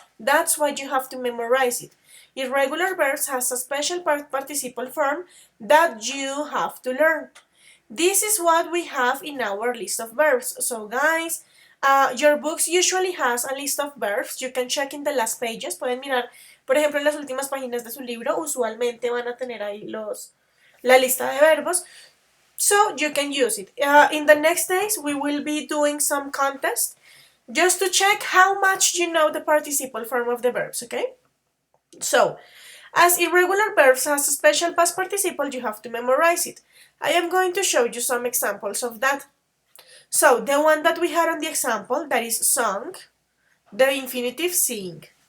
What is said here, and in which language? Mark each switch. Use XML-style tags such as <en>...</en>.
<en>That's why you have to memorize it. Irregular verbs has a special participle form that you have to learn. This is what we have in our list of verbs. So, guys, your books usually has a list of verbs. You can check in the last pages.</en> <es>Pueden mirar, por ejemplo, en las últimas páginas de su libro. Usualmente van a tener ahí la lista de verbos.</es> <en>So you can use it. In the next days, we will be doing some contests just to check how much you know the participle form of the verbs, okay? So, as irregular verbs has a special past participle, you have to memorize it. I am going to show you some examples of that. So, the one that we had on the example, that is sung, the infinitive sing.</en>